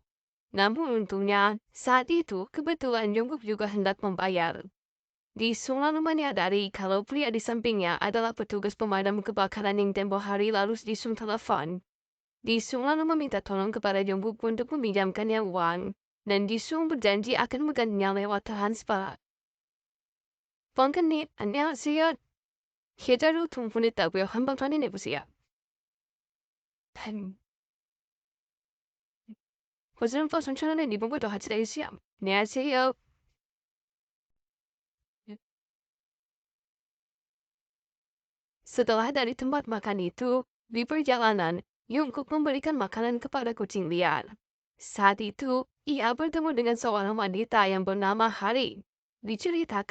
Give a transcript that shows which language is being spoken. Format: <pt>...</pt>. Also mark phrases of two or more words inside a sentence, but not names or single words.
<id>Namun untungnya, saat itu kebetulan Jungkook juga hendak membayar. Disung lalu menyadari kalau pria di sampingnya adalah petugas pemadam kebakaran yang tempoh hari lalu Disung telepon. Disung lalu meminta tolong kepada Jungkook untuk meminjamkannya uang, dan Disung berjanji akan menggantinya lewat transfer.</id> <ko>펑크님, 안녕하세요. 계좌로 돈 보냈다고요. 한번 확인해보세요. 고스름퍼 3,000원에 리본을 더 같이 내주세요. 안녕하세요.</ko> <id>Setelah dari tempat makan itu, di perjalanan, Jungkook memberikan makanan kepada kucing liar. Saat itu, ia bertemu dengan seorang wanita yang bernama Hari.</id>